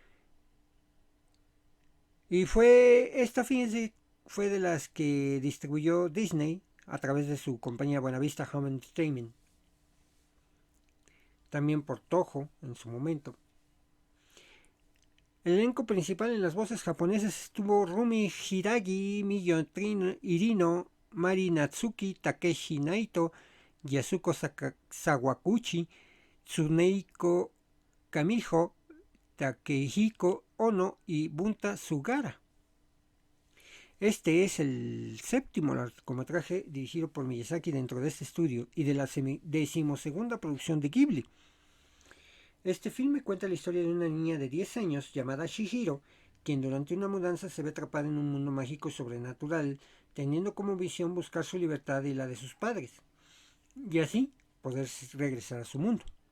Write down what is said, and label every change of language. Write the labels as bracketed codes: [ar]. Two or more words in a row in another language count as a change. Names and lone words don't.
[es] Y fíjense, fue de las que distribuyó Disney a través de su compañía Buenavista Home Entertainment. También por Toho en su momento. El elenco principal en las voces japonesas estuvo Rumi Hiragi, Miyo Irino, Mari Natsuki, Takeshi Naito, Yasuko Sawaguchi, Tsuneiko Kamijo, Takehiko Ono y Bunta Sugara. Este es el séptimo largometraje dirigido por Miyazaki dentro de este estudio y de la 12ª producción de Ghibli. Este filme cuenta la historia de una niña de 10 años llamada Shihiro, quien durante una mudanza se ve atrapada en un mundo mágico y sobrenatural, teniendo como visión buscar su libertad y la de sus padres, y así poder regresar a su mundo.